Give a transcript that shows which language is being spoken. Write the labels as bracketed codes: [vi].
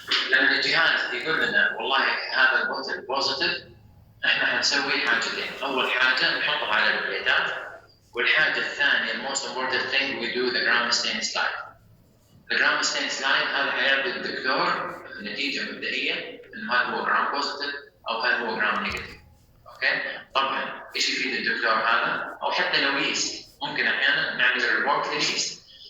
[ar] لما الجهاز يقول لنا والله هذا البوتل بوزيتيف، احنا حنسوي حاجتين. اول حاجه نحطها على البليتات، والحاجه الثانيه [en] most important thing we do the gram stain slide. the gram stain slide [ar] هذا حيعطي الدكتور نتيجه مبدئيه انه هل هو جرام بوزيتيف او هل هو جرام نيجاتيف. اوكي؟ طبعا ايش يفيد الدكتور هذا؟ او حتى لو يست ممكن احيانا نعمل ريبورت لليست.